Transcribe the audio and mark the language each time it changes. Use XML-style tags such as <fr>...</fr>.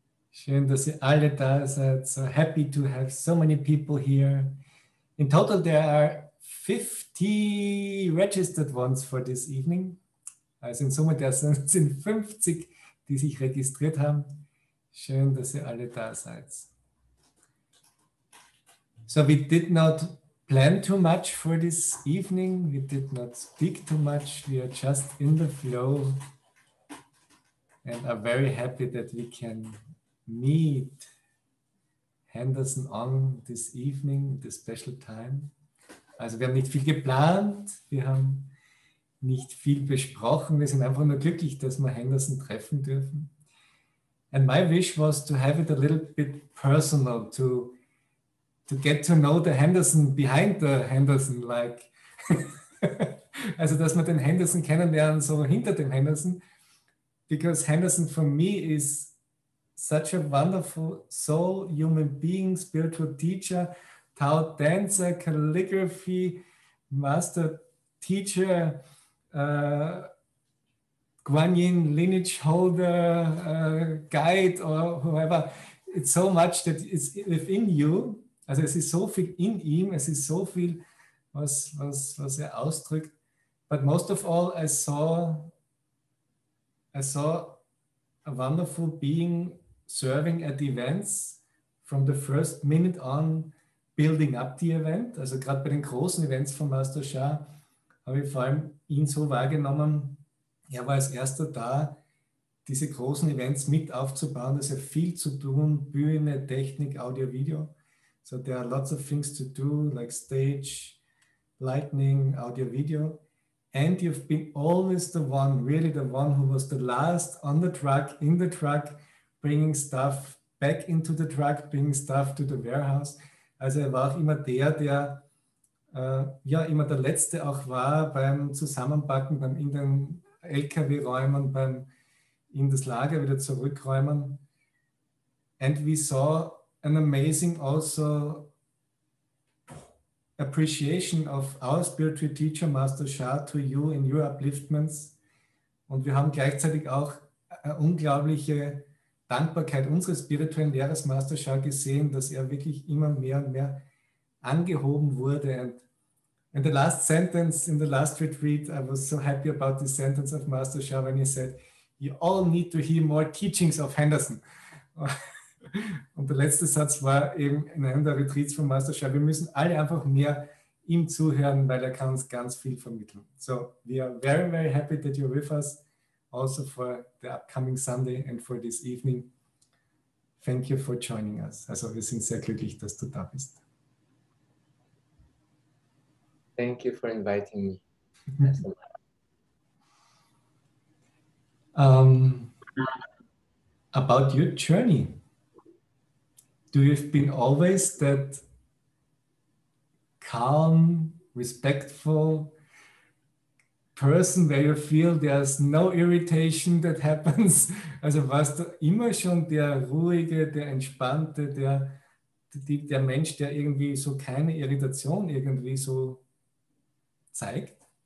<de>Schön, dass ihr alle da seid.</de> <en>So happy to have so many people here. In total, there are 50 registered ones for this evening.</en> <de>Also in Summe, das sind 50, die sich registriert haben. Schön, dass ihr alle da seid.</de> <en>So we did not plan too much for this evening. We did not speak too much. We are just in the flow and are very happy that we can meet Henderson Ong this evening, this special time.</en> <de>Also wir haben nicht viel geplant, wir haben nicht viel besprochen. Wir sind einfach nur glücklich, dass wir Henderson treffen dürfen.</de> <en>And my wish was to have it a little bit personal, to get to know the Henderson behind the Henderson, like.</en> <de>Also, dass wir den Henderson kennenlernen, so hinter dem Henderson,</de> <en>because Henderson for me is such a wonderful soul, human being, spiritual teacher, Tao dancer, calligraphy, master teacher, Guan Yin lineage holder, guide or whoever. It's so much that is within you.</en> <de>Also es ist so viel in ihm, es ist so viel, was ausdrückt.</de> <en>But most of all, I saw a wonderful being serving at events from the first minute on, building up the event.</en> <de>Also gerade bei den großen Events von Master Sha habe ich vor allem ihn so wahrgenommen. Er war als erster da, diese großen Events mit aufzubauen. Das ist ja viel zu tun, Bühne, Technik, Audio, Video.</de> <en>So there are lots of things to do, like stage, lighting, audio, video. And you've been always the one, really the one who was the last on the truck, in the truck, bringing stuff back into the truck, bringing stuff to the warehouse.</en> <de>Also er war auch immer der ja immer der Letzte auch war beim Zusammenpacken, beim in den LKW räumen, beim in das Lager wieder zurückräumen.</de> <en>And we saw an amazing also appreciation of our spiritual teacher, Master Sha, to you in your upliftments.</en> <de>Und wir haben gleichzeitig auch eine unglaubliche Dankbarkeit unseres spirituellen Lehrers, Master Sha, gesehen, dass er wirklich immer mehr und mehr angehoben wurde.</de> <en>And the last sentence in the last retreat, I was so happy about the sentence of Master Sha when he said, you all need to hear more teachings of Henderson.</en> <de>Und der letzte Satz war eben in einem der Retreats von Master Sha, wir müssen alle einfach mehr ihm zuhören, weil er kann uns ganz viel vermitteln.</de> <en>So, we are very, very happy that you're with us, also for the upcoming Sunday and for this evening. Thank you for joining us.</en> <de>Also wir sind sehr glücklich, dass du da bist.</de> <en>Thank you for inviting me. About your journey. Do you have been always that calm, respectful person where you feel there's no irritation that happens?</en> <de>Also warst du immer schon der ruhige, der entspannte, der Mensch, der irgendwie so keine Irritation irgendwie so zeigt?</de>